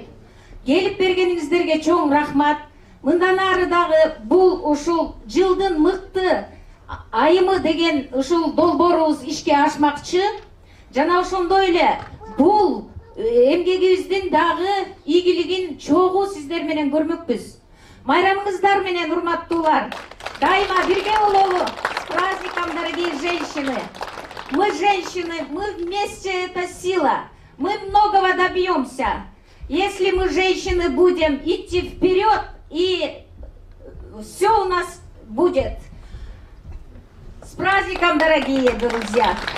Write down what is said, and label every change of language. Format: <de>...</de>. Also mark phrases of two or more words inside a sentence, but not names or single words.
<ky>Келип бергениңиздерге чоң рахмат. Мындан ары дагы бул ушул жылдын мыкты айымы деген ушул долбоорубуз ишке ашмакчы. Жана ошондой эле бул эмгегибиздин дагы ийгилигин чогуу сиздер менен көрмөкпүз. Майрамыңыздар менен, урматтуулар, дайыма бирге бололу.</ky> <ru>С праздником, дорогие женщины! Мы женщины, мы вместе это сила. Мы многого добьемся. Если мы, женщины, будем идти вперед, и все у нас будет. С праздником, дорогие друзья!</ru>